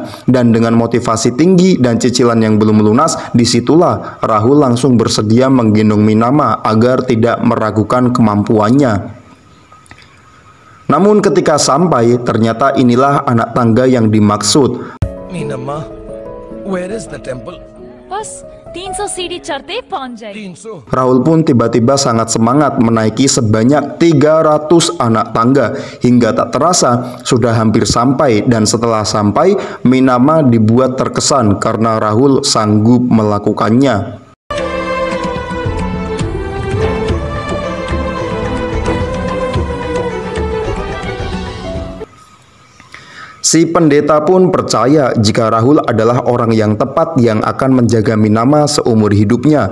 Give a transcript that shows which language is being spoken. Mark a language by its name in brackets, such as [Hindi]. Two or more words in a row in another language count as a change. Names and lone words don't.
[Indonesian] Dan dengan motivasi tinggi dan cicilan yang belum lunas, disitulah Rahul langsung bersedia menggendong Minama agar tidak meragukan kemampuannya. Namun ketika sampai, ternyata inilah anak tangga yang dimaksud. [English] Minamma, where is the temple? [Hindi] बस 300 सीढ़ी चढ़ते ही पहुंच जाएगी। 300. [Indonesian] Rahul pun tiba-tiba sangat semangat menaiki sebanyak 300 anak tangga. Hingga tak terasa sudah hampir sampai, dan setelah sampai, Minama dibuat terkesan karena Rahul sanggup melakukannya. Si pendeta pun percaya jika Rahul adalah orang yang tepat yang akan menjaga Minama seumur hidupnya.